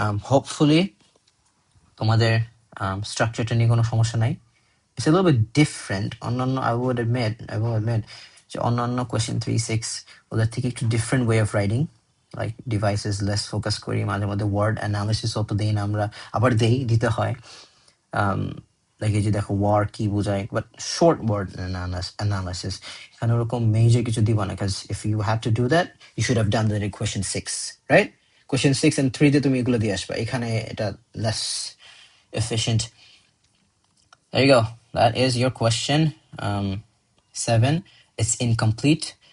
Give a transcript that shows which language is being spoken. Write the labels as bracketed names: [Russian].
[Bangla] Hopefully তোমাদের স্ট্রাকচারটা নিয়ে কোনো সমস্যা নাই. [English] It's a little bit different. I will admit যে অন্যান্য question 3-6 [Bangla] ওদের থেকে একটু [English] different way of writing, like devices less focus করি, [Bangla] মাঝে মধ্যে [English] word analysis [Bangla] অত দেই না আমরা, আবার দিতে হয় [English] like [Bangla] এই যে দেখো war কি বোঝায়, [English] but short word analysis [Bangla] এখানে ওরকম [English] major [Bangla] কিছু দিব না, [English] because if you had to do that you should have done that in question 6, right? [Bangla] Question 6 and 3 তে তুমি এগুলো দিয়ে আসবা, এখানে এটা less efficient. [English] There you go. That is your question 7. It's incomplete.